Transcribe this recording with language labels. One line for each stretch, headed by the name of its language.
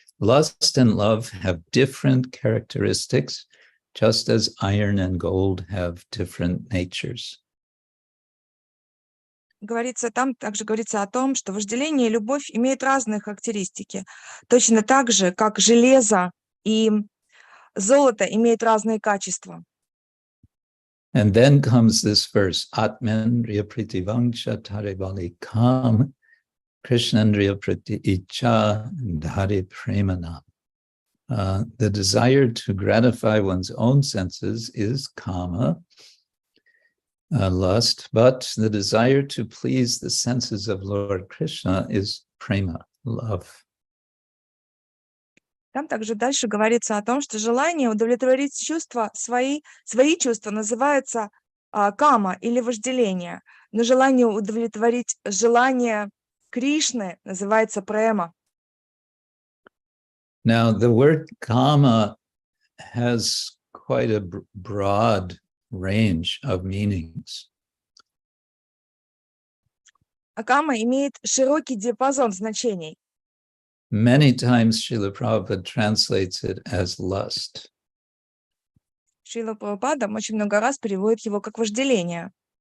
English: Lust and love have different characteristics, just as iron and gold have different natures.
Russian: Там также говорится о том, что вожделение и любовь имеют разные характеристики, точно так же, как железо и золото имеют разные качества.
English: And then comes this verse,
Sanskrit: Atmendriya pritivangsha tarevali kam, Krishnandriya priti icha dhari premana.
English: The desire to gratify one's own senses is kama, lust, but the desire to please the senses of Lord Krishna is prema, love.
Russian: Там также дальше говорится о том, что желание удовлетворить чувства, свои чувства называется кама или вожделение, но желание удовлетворить желание Кришны называется према.
English: Now, the word kama has quite a broad range of meanings.
Russian: Кама имеет широкий диапазон значений.
English: Many times Srila Prabhupada translates it as lust.
Russian: Шрила Прабхупада очень много раз переводит его как вожделение.